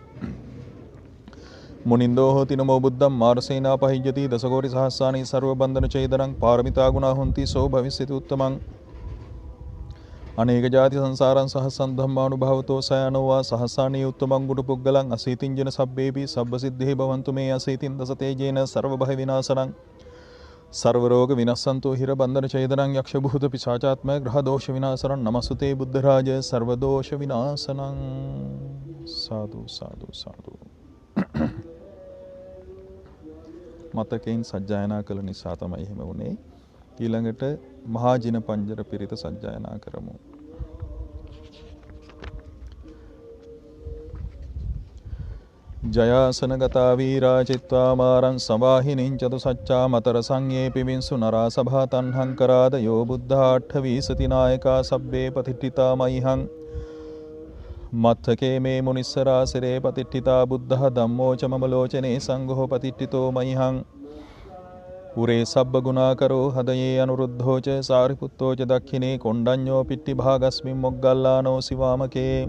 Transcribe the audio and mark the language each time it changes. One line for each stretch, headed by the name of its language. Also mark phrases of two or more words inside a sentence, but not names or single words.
Pali: मुनिंदो होति नमो बुद्धं मारसेना पहिजति दशकोटि सहस्राणि सर्वबंधन छेदनं पारमिता गुणा होन्ति सो भविष्यति उत्तमं अनेक जाति संसारं सहस्रं धम्मानुभावतो सयनो वा सहस्राणि उत्तमं गुणपुग्गलं अशीतिं जन सब्बेपि सब्बसिद्धिः भवन्तु मे अशीतिं दश तेजेन सर्वभय विनाशनं सर्वरोग विनश्यन्तु हिरबंधन छेदनं यक्षभूत पिशाचात्म ग्रहदोष विनाशनं नमस्तुते बुद्धराज सर्वदोष विनाशनं। साधु साधु साधु
Sinhala: මතකයෙන් සජ්ජායනා කළ නිසා තමයි එහෙම වුනේ. ඊළඟට මහාජින පංජර පිරිත සජ්ජායනා කරමු.
Pali: जयासनगता वीरा चित्वा मारं सवाहिनीं चतुसच्चा मतर संज्ञेऽपि विंशु नरा सभा तन्हंकरादयो बुद्धाट्ठवीसति नायका सब्बे पतिष्ठिता मह्यं मत्थके मे मुनिस्सरासिरे पतिष्ठिता बुद्धः धम्मो च मम लोचने संघो पतिष्ठितो मह्यं उरे सब्बगुणाकरो हदये अनुरुद्धो च सारिपुत्तो च दक्षिणे कोण्डन्यो पिट्टिभागस्मिन् मोग्गल्लानो शिवामके